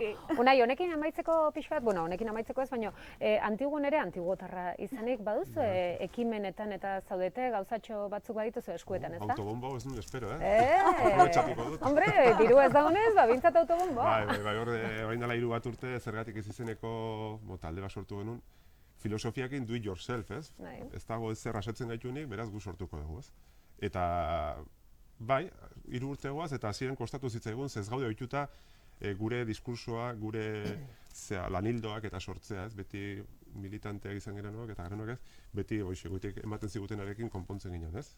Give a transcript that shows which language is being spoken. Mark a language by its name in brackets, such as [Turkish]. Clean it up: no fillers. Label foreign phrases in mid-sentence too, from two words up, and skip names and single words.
[Basque] Unai, honekin amaitzeko pixkat, bueno, honekin amaitzeko ez, baina antiguan ere antiguotarra izanik baduzu ekimenetan eta zaudete gauzatxo batzuk badituzu eskuetan, ez da? Autobombo ez nuen espero, aprobetxatuko dut. Hombre, diru ez dagoenez, bintzat autobombo. Bai, orain dela 3 urte zergatik ez izeneko talde bat sortu genuen. [English] Filosofiakin do it yourself, [Basque] ez? Ez dago ez zer asetzen gaitunik, beraz gu sortuko dugu, ez? Eta, bai, 3 urte goaz, eta hasieran kostatu zitzaigun, ez gaude ohituta gure diskursoa, gure lanildoak eta sortzea, ez? Beti militanteak izan gerenok eta gerenok ez, beti goitik ematen zigutenarekin konpontzen ginen, ez?